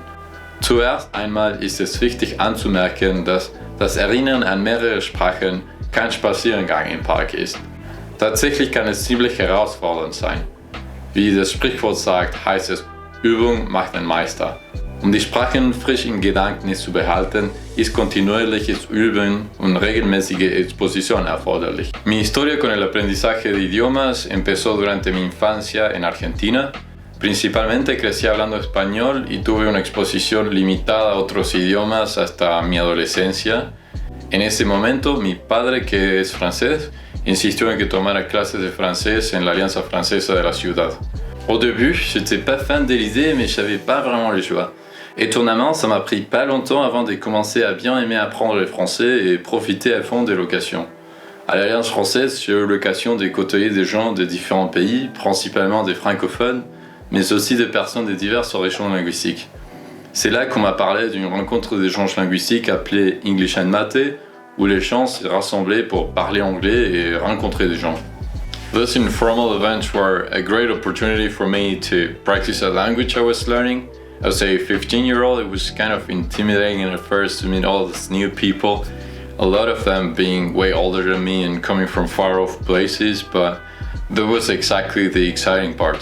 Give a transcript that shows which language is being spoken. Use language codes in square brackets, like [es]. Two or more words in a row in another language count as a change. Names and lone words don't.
[de] Zuerst einmal ist es wichtig anzumerken, dass das Erinnern an mehrere Sprachen kein Spaziergang im Park ist. Tatsächlich kann es ziemlich herausfordernd sein. Wie das Sprichwort sagt, heißt es, Übung macht den Meister. Um die Sprachen frisch im Gedächtnis zu behalten, ist kontinuierliches Üben und regelmäßige Exposición erforderlich. [es] Mi historia con el aprendizaje de idiomas empezó durante mi infancia en Argentina. Principalmente crecí hablando español y tuve una exposición limitada a otros idiomas hasta mi adolescencia. En ese momento, mi padre, que es francés, insistió en que tomara clases de français en la Alianza Francesa de la ciudad. [fr] Au début, j'étais pas fan d'Élysée, mais j'avais pas vraiment le choix. Étonnamment, ça m'a pris pas longtemps avant de commencer à bien aimer apprendre le français et profiter à fond des locations. À l'Alliance française, j'ai eu l'occasion de côtoyer des gens de différents pays, principalement des francophones, mais aussi des personnes de diverses régions linguistiques. C'est là qu'on m'a parlé d'une rencontre d'échange linguistique appelée English and Mate, où les gens se rassemblaient pour parler anglais et rencontrer des gens. [en] Those informal events were a great opportunity for me to practice a language I was learning. As a 15-year-old, it was kind of intimidating at first to meet all these new people, a lot of them being way older than me and coming from far off places, but that was exactly the exciting part.